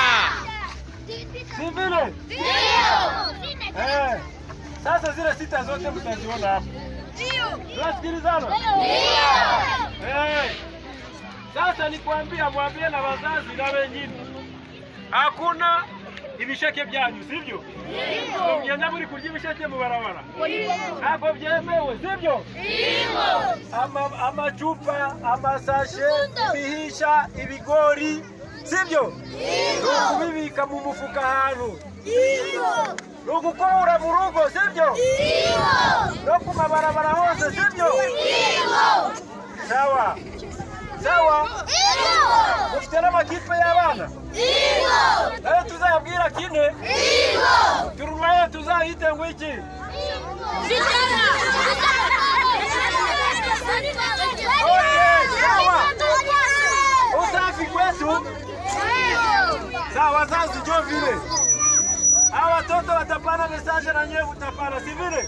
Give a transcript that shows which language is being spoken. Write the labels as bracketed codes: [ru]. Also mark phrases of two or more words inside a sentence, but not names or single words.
[sw] Si vile? Ndio. Sasa zile 6 zote mtaziona hapo. Ndio. Tunasikilizana? Ndio. Sasa nikwambia, mwambie na wazazi na wengine. [rw] Hakuna ibisheke byanyu, sivyo? [sw] Ndio. [rw] Mjanja muri kurya ibisheke mu barabara. Nako byemewe, [sw] sivyo? Ndio. [rw] Amachupa, amasashe, ibihisha, ibigori, sivyo? [sw] Ndio. [rw] Kubibika mu mufuka hano. Ndio. Nukukura mu rugo, sivyo? [sw] Ndio. [rw] No ku mabarabara hose, sivyo? [sw] Ndio. Sawa. Sawa? Ndio. [rw] Mufite n'amakipe y'abana? Ndio. Nayo tuzayabwira kine? Ndio. Tururani tuzahite ngo iki? [sw] Usafi kwetu. Sawa, wazazi jo vile. Hawa watoto watapana message na nyewe utapana, si vile?